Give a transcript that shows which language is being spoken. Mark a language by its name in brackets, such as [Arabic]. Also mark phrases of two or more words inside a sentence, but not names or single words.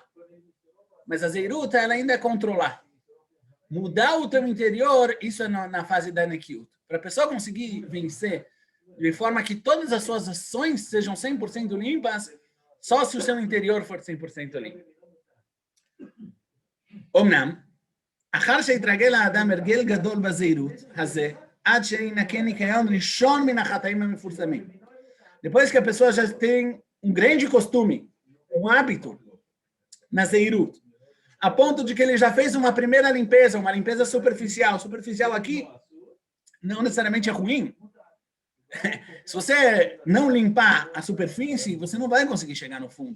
[Portuguese] Mas a Zeirut, ela ainda é controlar. Mudar o teu interior, isso é na fase da Nekiut. Para a pessoa conseguir vencer de forma que todas as suas ações sejam 100% limpas, só se o seu interior for 100% limpo. [Hebrew] אומנם, אחר שהתרגל האדם הרגל גדול בזהירות הזה, עד שינקה ניקיון ראשון מן החטאים המפורסמים. [Portuguese] Depois que a pessoa já tem grande costume, hábito na Zeirut, a ponto de que ele já fez uma primeira limpeza, uma limpeza superficial. Superficial aqui não necessariamente é ruim. Se você não limpar a superfície, você não vai conseguir chegar no fundo.